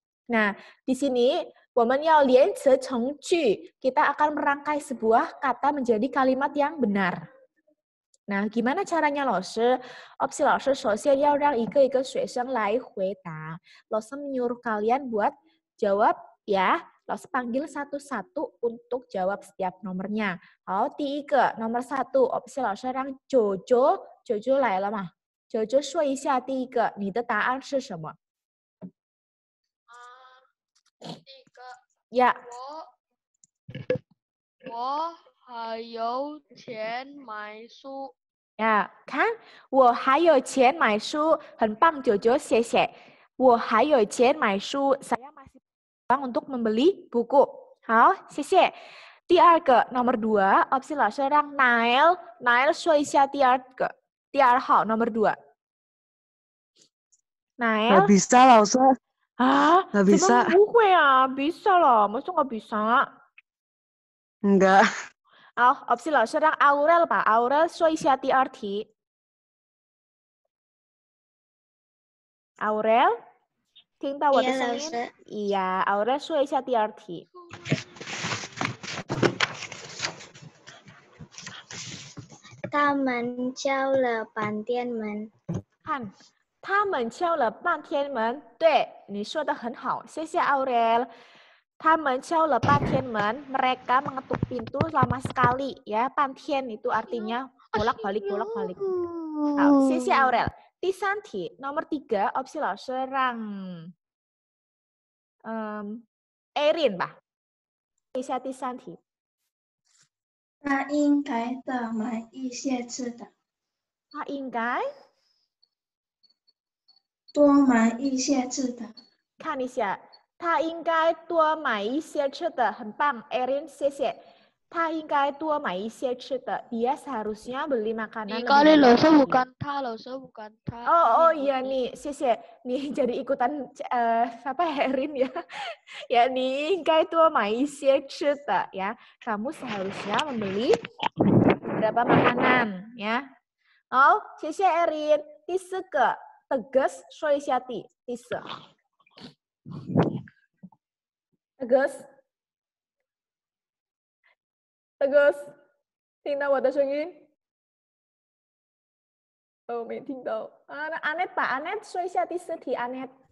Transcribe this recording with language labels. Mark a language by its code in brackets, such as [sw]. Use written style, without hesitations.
[id] Nah, di sini [zh] 我们要连词成句, [id] kita akan merangkai sebuah kata menjadi kalimat yang benar. Nah, gimana caranya, 老师? [zh] Opsi 老师首先要让一个一个学生来回答. [id] 老师 menyuruh kalian buat jawab ya. 老师 panggil satu-satu untuk jawab setiap nomornya. [zh] 好，第一个 nomor 1, opsi 老师让九九来了吗？九九说一下第一个你的答案是什么？第一个，呀，我还有钱买书。呀，看，我还有钱买书，很棒，九九，谢谢。我还有钱买书， [id] saya masih uang untuk membeli buku. [zh] 好，谢谢。第二个 nomor 2, opsi 老师让 Nail 说一下第二号 nomor 2. [id] Nggak Nail? bisa, Lao Sư. Ah, Nggak bisa. [zh] 么不会啊？ [id] bisa loh, masa nggak bisa? Enggak. [zh] 好，opsi 老师让 Aurel 吧，Aurel 说一下第二题。 Aurel，听到我的声音？iya, Aurel 说一下第二题。他们敲了半天门。看，他们敲了半天门。对，你说的很好，谢谢 Aurel。他们敲了半天门, [id] mereka mengetuk pintu lama sekali, ya. 半天 itu artinya bolak-balik. [zh] 好，谢谢 Aurel。第三题 nomor 3, opsi 老师让Erin 吧，一下第三题。他应该多买一些吃的。他应该多买一些吃的。看一下，他应该多买一些吃的，很棒 Erin 谢谢。他应该多买一些吃的. [id] Dia seharusnya beli makanan Kali lebih banyak. bukan ta, bukan ta. Oh iya nih, 谢谢. Nih jadi ikutan apa Erin ya. [zh] Ya, 你应该多买一些吃的 ya. [id] Kamu seharusnya membeli beberapa makanan ya. [zh] Oh, 谢谢 Erin. 第四个 tegas 说一下第四 tegas 听到我的声音？哦，没听到。 Anet Pak Anet 说一下第四题 Anet.